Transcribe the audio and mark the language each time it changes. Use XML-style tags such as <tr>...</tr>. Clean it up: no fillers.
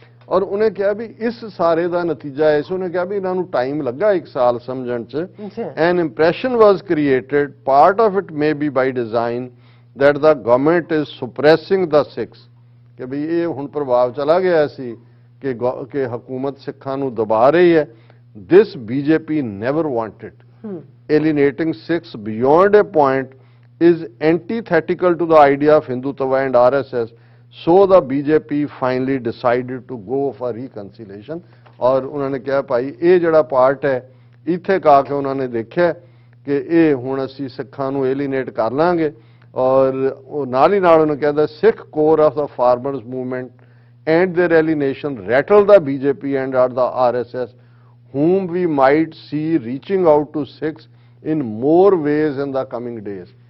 <pa>ਔਰ ਉਹਨੇ ਕਿਹਾ ਵੀ ਇਸ ਸਾਰੇ ਦਾ ਨਤੀਜਾ ਇਸ, ਉਹਨੇ ਕਿਹਾ ਵੀ ਇਹਨਾਂ ਨੂੰ ਟਾਈਮ ਲੱਗਾ 1 ਸਾਲ ਸਮਝਣ 'ਚ.</pa> <en>An impression was created, part of it may be by design, that the government is suppressing the Sikhs.</en> <pa>ਕਿ ਵੀ ਇਹ ਹੁਣ ਪ੍ਰਭਾਵ ਚਲਾ ਗਿਆ ਸੀ ਕਿ ਹਕੂਮਤ ਸਿੱਖਾਂ ਨੂੰ ਦਬਾ ਰਹੀ ਹੈ.</pa> <en>This BJP never wanted. Alienating Sikhs beyond a point is antithetical to the idea of Hindutva and RSS. So the BJP finally decided to go for reconciliation.</en> <pa>ਔਰ ਉਹਨਾਂ ਨੇ ਕਿਹਾ ਭਾਈ ਇਹ ਜਿਹੜਾ ਪਾਰਟ ਹੈ ਇੱਥੇ ਕਾ ਕੇ ਉਹਨਾਂ ਨੇ ਦੇਖਿਆ ਕਿ ਇਹ ਹੁਣ ਅਸੀਂ ਸਿੱਖਾਂ ਨੂੰ ਏਲੀਨੇਟ ਕਰ ਲਾਂਗੇ. ਔਰ ਉਹ ਨਾਲ ਹੀ ਨਾਲ ਉਹਨੇ ਕਹਿੰਦਾ</pa> <en>Sikh core of the farmers movement and their alienation rattle the BJP and are the RSS whom we might see reaching out to Sikhs in more ways in the coming days.</en>